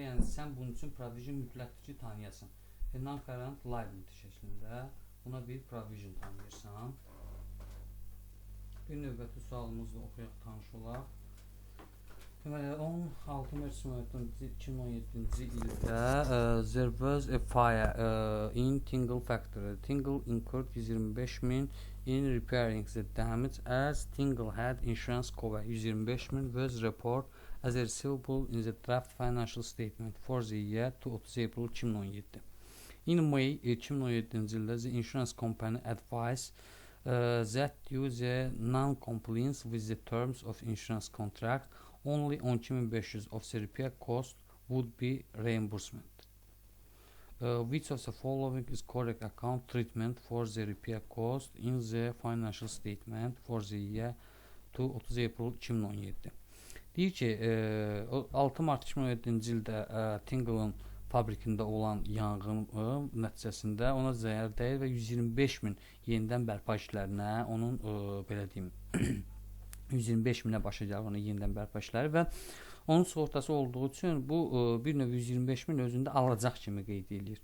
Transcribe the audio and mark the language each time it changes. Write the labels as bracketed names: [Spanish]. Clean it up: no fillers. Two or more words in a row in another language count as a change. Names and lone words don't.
[Azerbaijani] Yəni sən bunun üçün provision mütləqdir ki, tanıyasan. [English] Non-current liability [Azerbaijani] şəklində buna bir provision tanıyırsan. Bir növbəti sualımızla oxuyaq, tanış olaq. Deməli, 16 Mərc 2017-ci ildə [English] there was a fire in Tingle factory. Tingle incurred 125.000 in repairing the damage as Tingle had insurance cover. 125.000 was reported as a receivable in the draft financial statement for the year to 30 April 2017. In May 2017-ci ildə the insurance company advised that due the non-compliance with the terms of insurance contract, only 12.500 of the repair cost would be reimbursement. Which of the following is correct account treatment for the repair cost in the financial statement for the year to 30 April 2017? [Azerbaijani] Deyir ki, 6 Mart 2017-ci ildə Tingle'ın fabrikində olan yanğın nəticəsində ona zərər dəyir və 125.000 yenidən bərpa işlərinə onun belə deyim 125.000-ə başa gəlir onun yenidən bərpa işləri və onun sığortası olduğu üçün bu bir növ 125.000 özündə alacaq kimi qeyd edilir.